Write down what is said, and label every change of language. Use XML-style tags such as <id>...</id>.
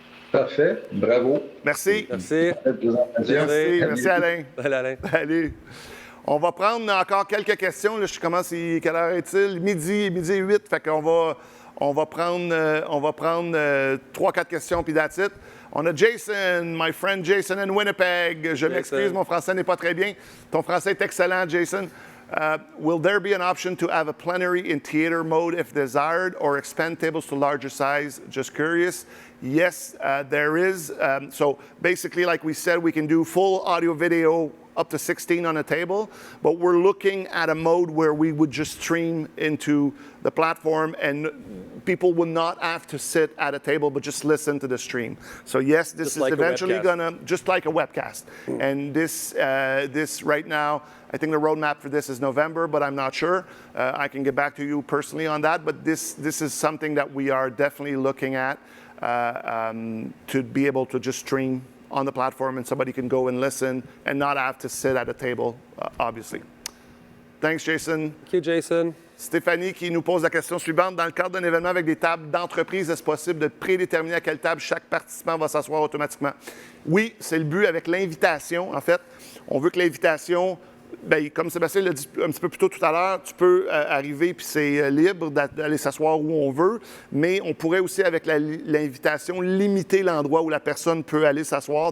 <fr>Parfait. Bravo. Merci. Merci. Merci Alain. Salut Alain. Allez. On va prendre encore quelques questions. Là, je commence, quelle heure est-il? Midi et 8. Fait qu'on va prendre 3-4 questions, puis</fr> <en>that's it.</en> <fr>On a</fr> <en>Jason, my friend Jason in Winnipeg.</en> <fr>Je m'excuse, mon français n'est pas très bien. Ton français est excellent, Jason.</fr> <en>Will there be an option to have a plenary in theater mode if desired, or expand tables to larger size? Just curious. Yes, there is. So basically, like we said, we can do full audio video up to 16 on a table, but we're looking at a mode where we would just stream into the platform and people would not have to sit at a table but just listen to the stream. So yes, this is eventually gonna, just like a webcast. And this right now, I think the roadmap for this is November, but I'm not sure. I can get back to you personally on that, but this is something that we are definitely looking at to be able to just stream on the platform and somebody can go and listen and not have to sit at a table, obviously. Thanks, Jason. OK, Jason.</en> <fr>Stéphanie qui nous pose la question suivante. Dans le cadre d'un événement avec des tables d'entreprise, est-ce possible de prédéterminer à quelle table chaque participant va s'asseoir automatiquement? Oui, c'est le but avec l'invitation. En fait, on veut que l'invitation, bien, comme Sébastien l'a dit un petit peu plus tôt tout à l'heure, tu peux arriver puis c'est libre d'aller s'asseoir où on veut, mais on pourrait aussi, avec l'invitation, limiter l'endroit où la personne peut aller s'asseoir.</fr>